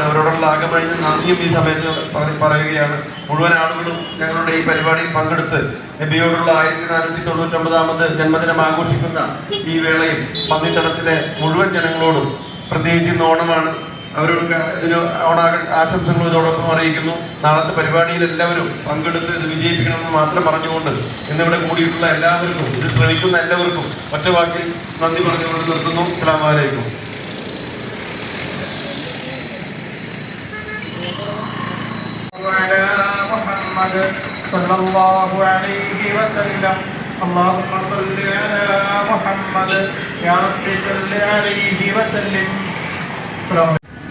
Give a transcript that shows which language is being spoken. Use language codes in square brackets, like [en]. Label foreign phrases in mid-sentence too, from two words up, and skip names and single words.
[ml] അവരോടുള്ള ആകമഴിഞ്ഞ നന്ദിയും ഈ സമയത്ത് പറയുകയാണ്. മുഴുവൻ ആളുകളും ഞങ്ങളുടെ ഈ പരിപാടിയിൽ പങ്കെടുത്ത് നബിയോടുള്ള 1499ാമത് ജന്മദിനം ആഘോഷിക്കുന്ന ഈ വേളയിൽ പന്നിത്തടത്തിലെ മുഴുവൻ ജനങ്ങളോടും, പ്രത്യേകിച്ച് ഇന്ന് ഓണമാണ്, അവരോട് ഇതിന് ആശംസകൾ ഇതോടൊപ്പം അറിയിക്കുന്നു. നാളത്തെ പരിപാടിയിൽ എല്ലാവരും പങ്കെടുത്ത് ഇത് വിജയിപ്പിക്കണമെന്ന് മാത്രം പറഞ്ഞുകൊണ്ട് ഇന്നിവിടെ കൂടിയിട്ടുള്ള എല്ലാവർക്കും, ഇത് ശ്രമിക്കുന്ന എല്ലാവർക്കും ഒറ്റവാക്കിൽ നന്ദി പറഞ്ഞുകൊണ്ട് നിർത്തുന്നു. [ar] السلام عليكم. اللهم صل على محمد يا رب صل عليه وسلم.